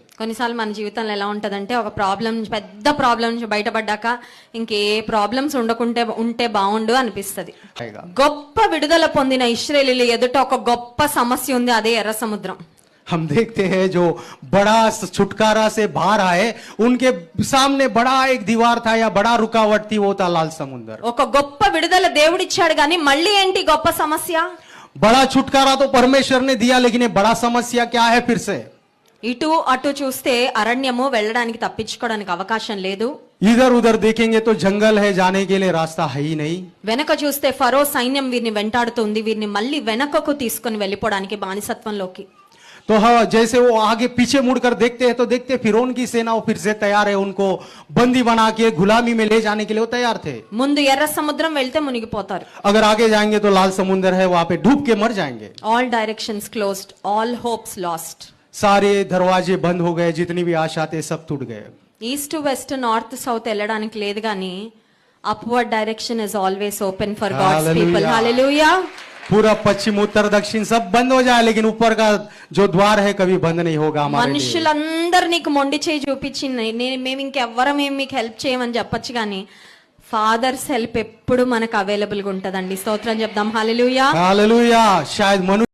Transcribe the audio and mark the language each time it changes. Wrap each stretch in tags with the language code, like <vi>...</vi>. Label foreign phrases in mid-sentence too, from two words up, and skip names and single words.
<te>కొన్నిసార్లు మన జీవితంలో ఎలా ఉంటదంటే ఒక పెద్ద ప్రాబ్లం నుంచి బయటపడ్డాక ఇంకే ప్రాబ్లమ్స్ ఉంటే బాగుండు అనిపిస్తది. గొప్ప విడుదల పొందిన ఇశ్రాయేలీయుల ఎదుట ఒక గొప్ప సమస్య ఉంది, అదే ఎర్ర సముద్రం.</te> <hi>हम देखते हैं जो बड़ा छुटकारा से बाहर आए, उनके सामने बड़ा एक दीवार था या बड़ा रुकावट थी, वो था लाल समुद्र.</hi> <te>ఒక గొప్ప విడుదల దేవుడిచ్చాడు గాని మళ్ళీ ఏంటి గొప్ప సమస్య?</te> <hi>बड़ा छुटकारा तो परमेश्वर ने दिया, लेकिन ये बड़ा समस्या क्या है फिर से?</hi> <te>ఇటు అటు చూస్తే అరణ్యము వెళ్ళడానికి తప్పించుకోవడానికి అవకాశం లేదు.</te> <hi>इधर उधर देखेंगे तो जंगल है, जाने के लिए रास्ता है ही नहीं.</hi> <te>వెనక చూస్తే ఫరో సైన్యం వీరిని వెంటాడుతుంది, వీరిని మళ్ళీ వెనకకు తీసుకొని వెళ్ళిపోవడానికి బానిసత్వంలోకి.</te> <hi>तो हाँ, जैसे वो आगे पीछे मुड़कर देखते हैं तो देखते फिरौन की सेना फिर से तैयार है, उनको बंदी बना के गुलामी में ले जाने के लिए वो तैयार थे.</hi> <te>ముందు ఎర్ర సముద్రం వెళ్తే మునిగిపోతారు.</te> <hi>अगर आगे जाएंगे तो लाल समुद्र है, वहां पे डूब के मर जाएंगे.</hi> <en>All directions closed, all hopes lost.</en> <hi>सारे दरवाजे बंद हो गए, जितनी भी आशा थे सब टूट गए.</hi> <en>east west north south</en> <te>వెళ్ళడానికి లేదు గానీ</te> <en>upward direction is always open for God's people.</en> <te>హల్లెలూయా.</te> <hi>पूरा पश्चिम उत्तर दक्षिण सब बंद हो जाए, लेकिन ऊपर का जो द्वार है कभी बंद नहीं होगा हमारे लिए.</hi> <te>మనుషులందరూ నీకు మొండి చేయి చూపించి మేము ఇంకెవ్వరం ఏం మీకు హెల్ప్ చేయమని చెప్పొచ్చు కానీ</te> <en>Father's help</en> <te>ఎప్పుడు మనకు అవైలబుల్ గా ఉంటదండి. స్తోత్రం చెప్దాం. హల్లెలూయా.</te> <hi>हालेलुया. शायद</hi>